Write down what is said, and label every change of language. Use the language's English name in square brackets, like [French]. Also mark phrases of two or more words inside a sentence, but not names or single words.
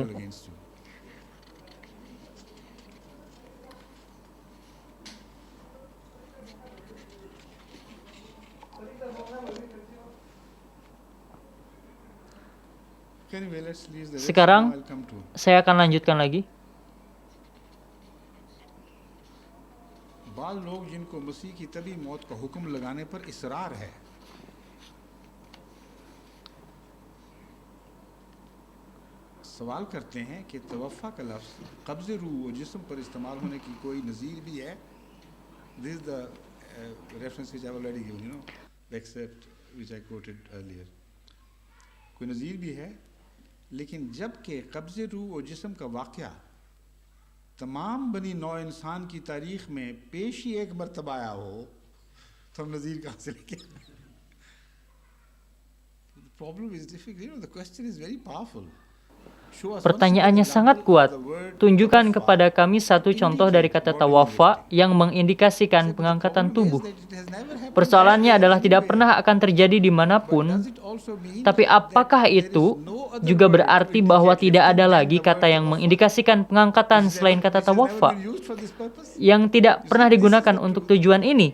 [English] against you. Anyway, let's leave the rest. [Indonesian] Sekarang [English] Now I'll come to [Indonesian] saya akan lanjutkan lagi. [Urdu] بال لوگ جن کو مسیح کی تبھی موت کا حکم لگانے پر اصرار ہے، سوال کرتے ہیں کہ توفیٰ کا لفظ قبض روح و جسم پر استعمال ہونے کی کوئی نظیر بھی ہے. [English] This is the reference which I already given, you know, the except which I quoted earlier. [Urdu] کوئی نظیر بھی ہے، لیکن جبکہ قبض روح و جسم کا واقعہ تمام بنی نوع انسان کی تاریخ میں پیش ہی ایک مرتبہ آیا ہو، تو ہم نظیر کہاں سے لیکے? [English] Problem is difficult, you know, the question is very powerful. [Indonesian] Pertanyaannya sangat kuat. Tunjukkan kepada kami satu contoh dari kata tawafa yang mengindikasikan pengangkatan tubuh. Persoalannya adalah tidak pernah akan terjadi dimanapun, tapi apakah itu juga berarti bahwa tidak ada lagi kata yang mengindikasikan pengangkatan selain kata tawafa yang tidak pernah digunakan untuk tujuan ini?